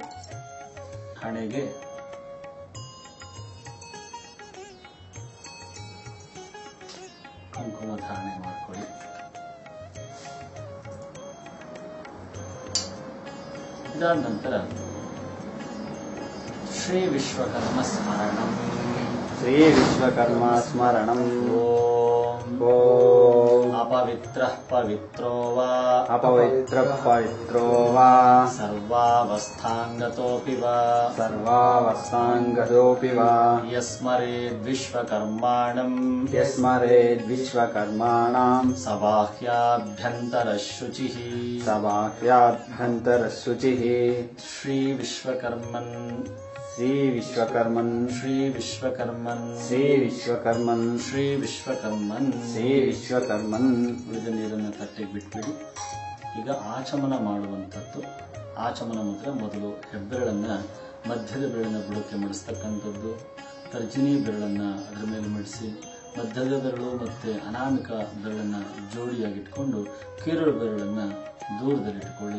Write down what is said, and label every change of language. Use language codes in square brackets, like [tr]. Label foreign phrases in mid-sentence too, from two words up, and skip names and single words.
[kn] ಹಣೆಗೆ ಕುಂಕುಮ ಧಾರಣೆ ಮಾಡಿಕೊಳ್ಳಿ. ಇದಾದ ನಂತರ [sa] ಶ್ರೀ ವಿಶ್ವಕರ್ಮ ಸ್ಮರಣಂ ಶ್ರೀ ವಿಶ್ವಕರ್ಮ ಸ್ಮರಣಂ ಓಂ ಓಂ ಅಪವಿತ್ರಃ ಪವಿತ್ರೋ ವಾ ಅಪವಿತ್ರ ಪವಿತ್ರೋ ವಾ ಸರ್ವಾವಸ್ಥಾಂಗತೋಪಿ ವಾ ಸರ್ವಾವಸ್ಥಾಂಗತೋಪಿ ವಾ ಯಸ್ಮರೇದ್ವಿಶ್ವಕರ್ಮಾಣಂ ಯಸ್ಮರೇದ್ವಿಶ್ವಕರ್ಮಾಣಾಂ ಸಬಾಹ್ಯಾಭ್ಯಂತರಶುಚಿಃ ಸಬಾಹ್ಯಾಭ್ಯಂತರಶುಚಿಃ ಶ್ರೀ ವಿಶ್ವಕರ್ಮನ್ ಶ್ರೀ ವಿಶ್ವಕರ್ಮನ್ ಶ್ರೀ ವಿಶ್ವಕರ್ಮನ್ ಶ್ರೀ ವಿಶ್ವಕರ್ಮನ್ ಶ್ರೀ ವಿಶ್ವಕರ್ಮನ್ ಶ್ರೀ ವಿಶ್ವಕರ್ಮನ್ [kn] ಉಳಿದ ನೀರನ್ನು ತಟ್ಟೆಗೆ ಬಿಟ್ಬಿಡಿ. ಈಗ ಆಚಮನ ಮಾಡುವಂಥದ್ದು. ಆಚಮನ ಮುದ್ರೆ ಮೊದಲು ಹೆಬ್ಬೆರಳನ್ನ ಮಧ್ಯದ ಬೆರಳಿನ ಬುಡಕ್ಕೆ ಮಡಿಸ್ತಕ್ಕಂಥದ್ದು, ತರ್ಜಿನಿ ಬೆರಳನ್ನ ಅದರ ಮೇಲೆ ಮಡಿಸಿ ಮಧ್ಯದ ಬೆರಳು ಮತ್ತೆ ಅನಾಮಿಕ ಬೆರಳನ್ನ ಜೋಡಿಯಾಗಿಟ್ಕೊಂಡು ಕೀರಳು ಬೆರಳನ್ನ ದೂರದಲ್ಲಿಟ್ಕೊಳ್ಳಿ.